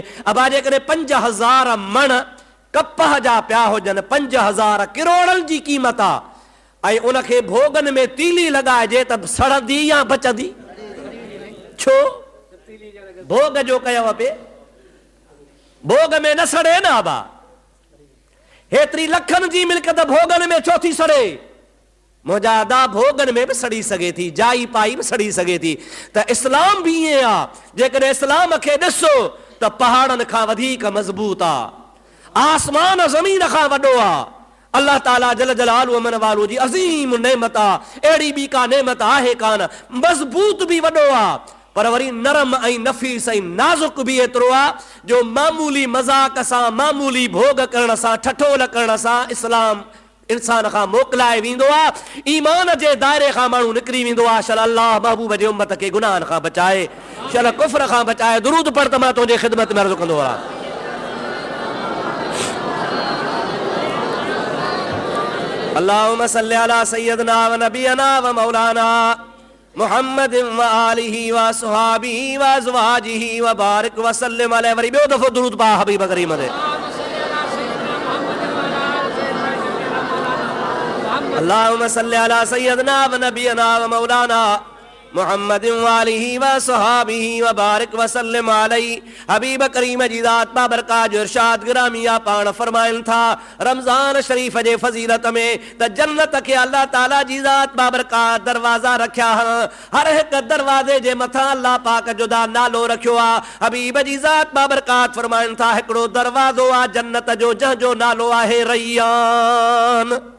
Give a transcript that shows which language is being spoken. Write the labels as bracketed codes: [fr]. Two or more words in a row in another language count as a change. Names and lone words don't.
[sd] अबा जेकॾहिं 5000 मण कपह जा पिया हुजनि, 5000 किरोड़नि जी क़ीमत आहे ऐं उनखे भोगनि में तीली लॻाइजे त सड़ंदी या बचंदी? छो भोग जो कयो पिए, भोग में न सड़े न। आबा हेतिरी लखनि जी मिल्कत भोगनि में छो थी सड़े? मुंहिंजा अदा भोगनि में बि सड़ी सघे थी, जाई पाई बि सड़ी सघे थी। त इस्लाम बि ईअं आहे, जेकॾहिं इस्लाम खे ॾिसो त पहाड़नि खां वधीक मज़बूत आहे, आसमान ज़मीन खां वॾो आहे। अल्लाह ताला जल जलालु मन वालो जी अज़ीम नेमत आहे, अहिड़ी ॿी का नेमत आहे कान। मज़बूत बि वॾो आहे, पर वरी नरम ऐं नफ़ीस ऐं नाज़ुक बि एतिरो आहे जो मामूली मज़ाक सां, मामूली भोग करण सां, ठठोल करण सां इस्लाम इंसान खां मोकिलाए वेंदो आहे। ईमान जे दायरे खां माण्हू निकिरी वेंदो आहे। शल अल्लाह महबूब जे उम्मत खे गुनाहनि खां बचाए, शल कुफ्र खां बचाए। दुरूद पढ़ त मां तुंहिंजे ख़िदमत में अर्ज़ु कंदो आहियां। [ar] اللهم صل على سيدنا ونبينا ومولانا محمد وآله وأصحابه وأزواجه وبارك وسلم عليه. [sd] वरी ॿियो दफ़ो दुरूद पा हबीब करीम ते। [ar] اللهم صل على سيدنا ونبينا ومولانا محمد وآله وأصحابه وبارك وسلم عليه. [sd] हबीब करीम जी ज़ात बाबरकात जो इरशाद गिरामिया पाण फरमाइनि था रमज़ान शरीफ़ जे फज़ीलत में त जन्नत खे अल्लाह ताला जी ज़ात बाबरकात दरवाज़ा रखिया आहिनि। हर हिकु दरवाज़े जे मथां अल्लाह पाक जो नालो रखियो आहे। हबीब जी ज़ात बाबरकात फरमाइनि था हिकिड़ो दरवाज़ो आहे जन्नत जो, जंहिंजो नालो आहे रैयान।